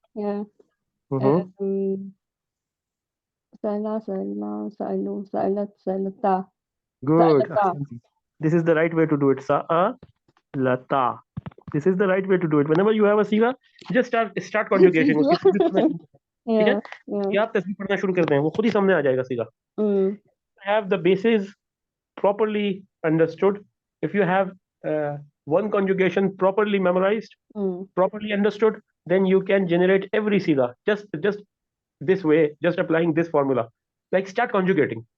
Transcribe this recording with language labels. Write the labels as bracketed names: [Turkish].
[English] Yeah. Mhm. [Arabic] سألنا. سألوا. سألت. سألتا. [English] Good. [Arabic] سألتا. [English] This is the right way to do it. Lata. This is the right way to do it. Whenever you have a siga, just start conjugation. [Hindi] उसकी तस्वीर पढ़ना शुरू करें, ठीक है? कि आप तस्वीर पढ़ना शुरू करते हैं, वो खुद ही सामने आ जाएगा सिगा. [English] Have the bases properly understood. If you have one conjugation properly memorized, properly understood, then you can generate every siga. Just this way, just applying this formula. Like start conjugating.